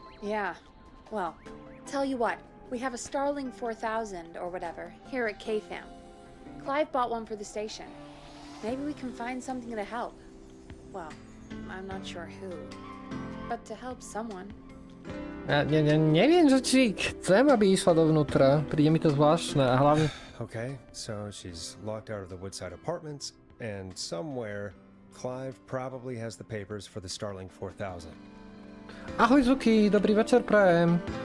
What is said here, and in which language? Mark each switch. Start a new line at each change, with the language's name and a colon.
English: Yeah. Well, tell you what, we have a Starling 4000 or whatever here at KFAM. Clive bought one for the station. Maybe we can find something to help. Well, I'm not sure who, but to help someone.
Slovak: Ja neviem, že či chcem, aby išla dovnútra. Príde mi to zvláštne a hlavne...
English: Okay, so she's locked out of the Woodside Apartments, and somewhere Clive probably has the papers for the Starling 4000.
Slovak: Ahoj Zuki, dobrý večer prajem.